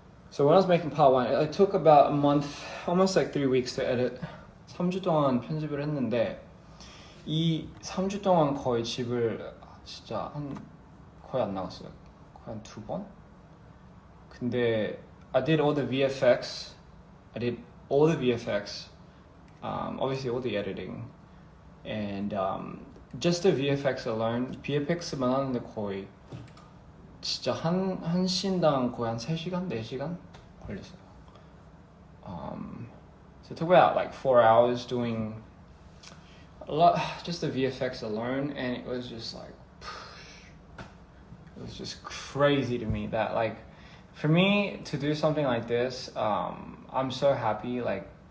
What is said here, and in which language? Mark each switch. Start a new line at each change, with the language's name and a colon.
English: So when I was making part 1, it took about a month, almost like 3 weeks to edit.
Korean: 3주 동안 편집을 했는데 이 3주 동안 거의 집을 진짜 거의 안 나갔어요. 거의 한 2번? 근데
English: I did all the VFX. Obviously all the editing. And just the VFX alone,
Korean: VFX만 하는데 거의 진짜 한 씬당 거의 한 3시간, 4시간 걸렸어요.
English: So it took about like 4 hours doing a lot, just the VFX alone, and it was just like, it was just crazy to me that like, for me to do something like this, I'm so happy, like